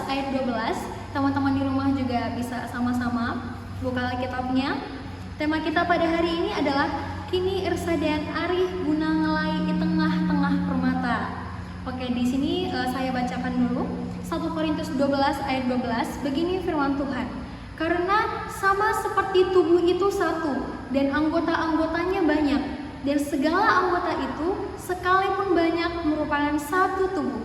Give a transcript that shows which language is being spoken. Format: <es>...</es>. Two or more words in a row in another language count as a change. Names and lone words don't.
<id>ayat 12. Teman-teman di rumah juga bisa sama-sama buka Alkitabnya. Tema kita pada hari ini adalah</id> <btx>kini ersadan arih guna ngelai</btx> <id>di tengah-tengah permata. Oke, di sini saya bacakan dulu 1 Korintus 12 ayat 12. Begini firman Tuhan. Karena sama seperti tubuh itu satu dan anggota-anggotanya banyak, dan segala anggota itu sekalipun banyak merupakan satu tubuh.</id>